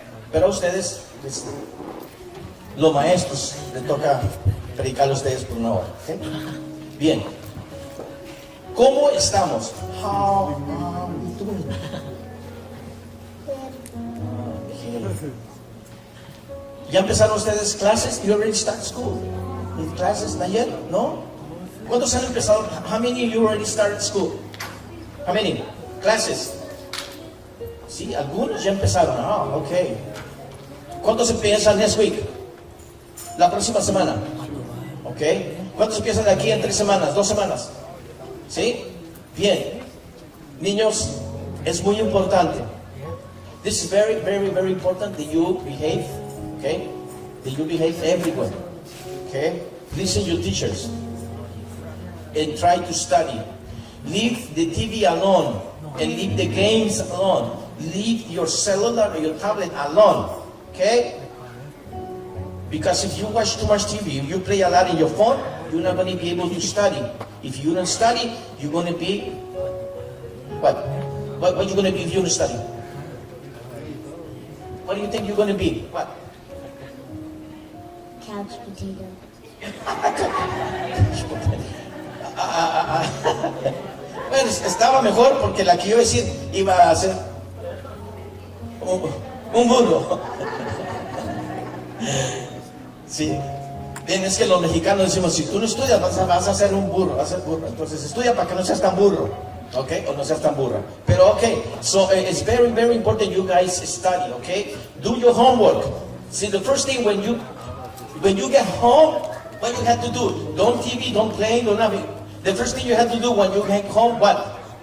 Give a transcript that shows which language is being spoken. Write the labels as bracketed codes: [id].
[es] Pero a ustedes, los maestros, les toca predicar a ustedes por 1 hora. ¿Okay? Bien. ¿Cómo estamos? [en] How are we doing? [es] ¿Ya empezaron ustedes clases? [en] You already started school? [es] ¿Clases ayer? ¿No? ¿Cuántos han empezado? [en] How many of you already started school? How many? [es] ¿Clases? Sí, algunos ya empezaron. Ah, ok. ¿Cuántos empiezan [en] next week? [es] La próxima semana. Ok. ¿Cuántos empiezan de aquí en 3 semanas? 2 semanas. ¿Sí? Bien. Niños, es muy importante. [en] This is very, very, very important that you behave. Okay? That you behave everywhere. Okay? Listen to your teachers. And try to study. Leave the TV alone. And leave the games alone. Leave your cellular or your tablet alone. Okay? Because if you watch too much TV, if you play a lot in your phone, you're not going to be able to study. If you don't study, you're going to be... What? What are you going to be if you don't study? What do you think you're going to be? What? Couch potato. [es] Bueno, estaba mejor porque la que yo decir iba a ser un burro. Sí. Bien, es que los mexicanos decimos, si tú no estudias vas a ser un burro, vas a ser burro. Entonces estudia para que no seas tan burro. Okay, o no seas tan burra. Pero [en] okay, so it's very, very important you guys study, okay? Do your homework. See, the first thing when you get home, what you have to do? Don't TV, don't play, don't nothing. The first thing you have to do when you get home, what?